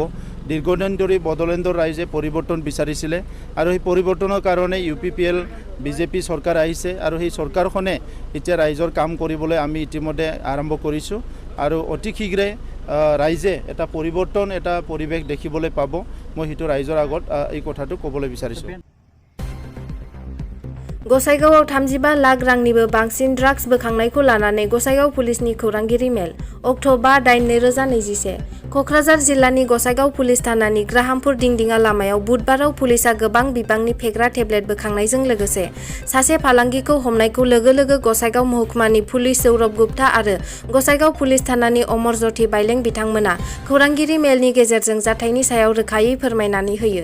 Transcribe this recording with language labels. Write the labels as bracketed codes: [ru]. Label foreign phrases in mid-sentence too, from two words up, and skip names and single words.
[as] দীৰ্ঘদিন ধৰি বড়োলেণ্ডৰ ৰাইজে পৰিৱৰ্তন বিচাৰিছিলে আৰু সেই পৰিৱৰ্তনৰ কাৰণে UPPL বিজেপি চৰকাৰ আহিছে আৰু সেই চৰকাৰখনে এতিয়া ৰাইজৰ কাম কৰিবলৈ আমি ইতিমধ্যে আৰম্ভ কৰিছোঁ আৰু অতি শীঘ্ৰে ৰাইজে এটা পৰিৱৰ্তন, এটা পৰিৱেশ দেখিবলৈ পাব। মই সেইটো ৰাইজৰ আগত এই কথাটো ক'বলৈ বিচাৰিছোঁ। [brx] गसाइगावआव 35 लाख रांनिबो बांसिन ड्राग्स बोखांनायखौ लानानै गसाइगाव पुलिसनि खौरांगिरि मेल अक्ट' 5/8/2021 क'क्राझार जिल्लानि गसाइगाव पुलिस थानानि ग्राहामपुर दिंदिङा लामायाव बुधबाराव पुलिसा गोबां बिबांनि फेग्रा टेब्लेट बोखांनायजों लोगोसे सासे फालांगिखौ हमनायखौ लोगो लोगो गसाइगाव महकुमानि पुलिस सौरभ गुप्ता आरो गसाइगाव पुलिस थानानि अमर ज्योति बाइलें बिथांमोना खौरांगिरि मेलनि गेजेरजों जाथायनि सायाव रोखायै फोरमायनानै होयो।